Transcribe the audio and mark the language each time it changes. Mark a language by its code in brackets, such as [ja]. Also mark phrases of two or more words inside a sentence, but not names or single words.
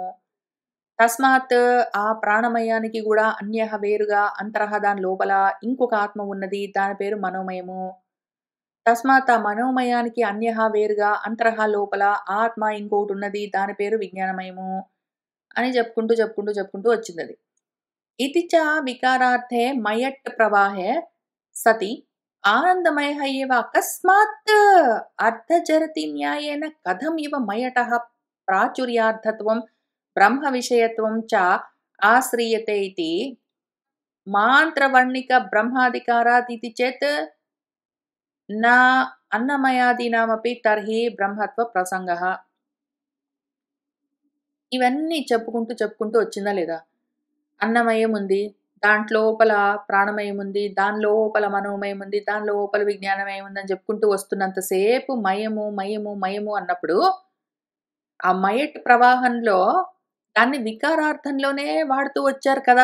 [te] తస్మాత్ ఆ ప్రాణమయానికి కూడా అన్యః వేరుగా అంతరః దాని లోపల ఇంకొక ఆత్మ ఉన్నది. దాని పేరు మనోమయము. తస్మాత్ ఆ మనోమయానికి అన్యః వేరుగా అంతరః లోపల ఆత్మ ఇంకోటి ఉన్నది. దాని పేరు విజ్ఞానమయము అని చెప్పుకుంటూ వచ్చిందది. [sa] इति च विकारार्थे मयट् प्रवाहे सति आनन्दमयः एव अकस्मात् अर्थजरति न्यायेन कथम् इव मयटः प्राचुर्यार्थत्वं ब्रह्मविषयत्वं च आश्रीयते इति मान्त्रवर्णिकब्रह्माधिकारात् इति चेत् न अन्नमयादीनामपि तर्हि ब्रह्मत्व प्रसङ्गः. [te] ఇవన్నీ చెప్పుకుంటూ వచ్చిందా లేదా? అన్నమయం ఉంది. దాంట్లోపల ప్రాణమయం ఉంది. దాని లోపల మనోమయం ఉంది. దాని లోపల విజ్ఞానమయం ఉందని చెప్పుకుంటూ వస్తున్నంత సేపు మయము అన్నప్పుడు ఆ మయట్ ప్రవాహంలో దాన్ని వికారార్థంలోనే వాడుతూ వచ్చారు కదా!